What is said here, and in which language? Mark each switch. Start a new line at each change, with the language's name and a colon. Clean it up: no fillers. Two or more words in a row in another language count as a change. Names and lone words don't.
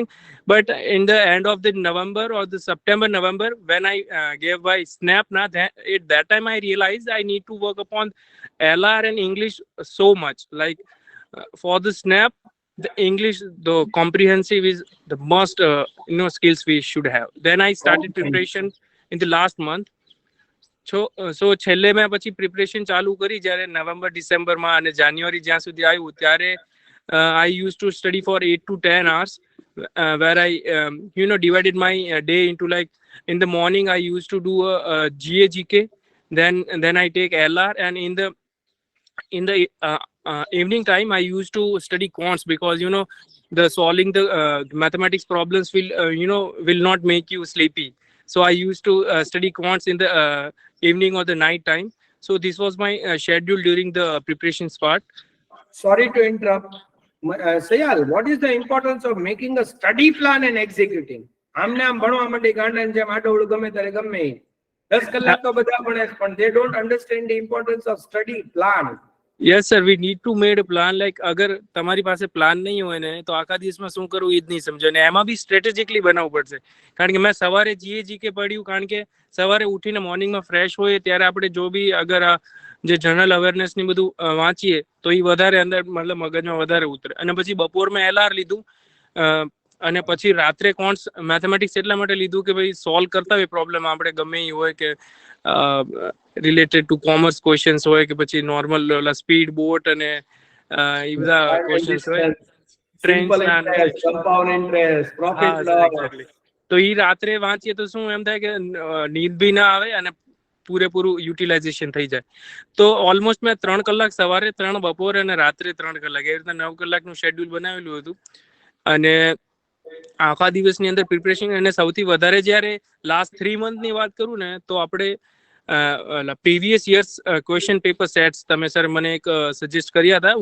English: But in the end of the November or the November when I gave my SNAP, at that time I realized I need to work upon LR and English so much. Like for the SNAP, the English, the comprehensive is the most skills we should have. Then I started preparation in the last month. So
Gujarati: છેલ્લે મેં પછી પ્રિપરેશન ચાલુ કરી જ્યારે નવેમ્બર ડિસેમ્બરમાં, અને જાન્યુઆરી જ્યાં સુધી આવ્યું ત્યારે
English: I used to study for 8 to 10 hours, where I divided my day into, like, in the morning I used to do a GA GK, then I take LR, and in the evening time I used to study quants, because the solving the mathematics problems will not make you sleepy. So I used to study quants in the evening or the night time. So this was my schedule during the preparations part. Sorry to interrupt. Sayal, what is the importance of making a study plan and executing?
Gujarati: આમને આમ ભણવા માંડી ગાંડાને જેમ આડોવડું ગમે ત્યારે ગમે ઈ. 10 કલાક તો બધા ભણે છે, પણ
English: they don't understand the importance of study plan. Yes sir, we need to made a plan. Like,
Gujarati: અગર તમારી પાસે પ્લાન નહીં હોય ને, તો આખા દિવસમાં શું કરવું એ જ નહીં સમજો. ને એમાં બી સ્ટ્રેટેજિકલી બનાવવું પડશે. કારણ કે મેં સવારે જીએ જીકે પડ્યું, કારણ કે સવારે ઉઠીને મોર્નિંગમાં ફ્રેશ હોય ત્યારે આપણે જો બી અગર આ જે
English: general awareness
Gujarati: ની બધું વાંચીએ તો એ વધારે અંદર મતલબ મગજમાં વધારે ઉતરે. અને પછી બપોરમાં LR લીધું, અને પછી રાત્રે
English: quants mathematics
Gujarati: એટલા માટે લીધું કે ભાઈ સોલ્વ કરતા હોય પ્રોબ્લેમ આપણે ગમે એ હોય, કે
English: related to commerce questions
Gujarati: હોય કે પછી
English: normal speed boat
Gujarati: અને એ બધા ક્વેશ્ચન્સ હોય,
English: Simple interest, compound interest, profit loss.
Gujarati: તો ઈ રાત્રે વાંચીએ તો શું એમ થાય કે નીંદ બી ના આવે અને પૂરેપૂરું યુટિલાઇઝેશન થઈ જાય. તો ઓલમોસ્ટ મેં 3 કલાક સવારે, 3 બપોરે અને રાત્રે 3 કલાક, એવી રીતે 9 કલાકનું શેડ્યુલ બનાવેલું હતું. અને આખા દિવસની અંદર પ્રિપરેશન, અને સૌથી વધારે જ્યારે લાસ્ટ 3 મંથની વાત કરું ને, તો આપણે
English: previous years question paper sets
Gujarati: તમે સર મને એક સજેસ્ટ કર્યા હતા.